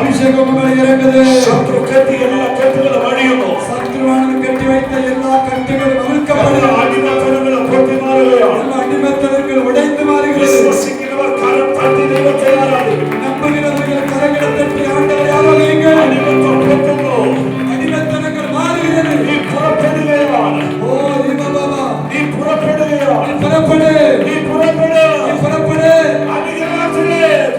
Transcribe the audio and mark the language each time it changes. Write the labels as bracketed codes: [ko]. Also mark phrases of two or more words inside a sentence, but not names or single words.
[ta] அபிஷேகம் மேல இறங்குது. [ml] ശത്രു കെട്ടിയ എല്ലാ കെട്ടുകളും അഴിയുന്നു. [ta] சத்ருவானது கட்டி வைத்த எல்லா கட்டுகளும் அவிழ்க்கப்படுகிறது. [ml] അടിമത്തനങ്ങൾ പൊട്ടി മാറുകയാണ്. [ta] எல்லா அடிமைத்தனங்கள் உடைந்து மாறுகிறது. [ml] വിശ്വസിക്കുന്നവർ കരം തട്ടി ദൈവത്തെ ആരാധിക്കും. [ta] நம்புகிறவர்கள் கரங்களை தட்டி ஆண்டவரை ஆராதியுங்கள். [ml] അടിമത്തം പൊട്ടുന്നു. [ta] அடிமைத்தனங்கள் மாறுகிறது. [ml] നീ പുറപ്പെടുകയാണ്. [ta] ஓ பாபா, [ml] നീ പുറപ്പെടുകയാണ്. [ta] புறப்படு, [ml] നീ പുറപ്പെടുക. [ta] புறப்படு. [ml] അധികാരത്തിലേക്ക്.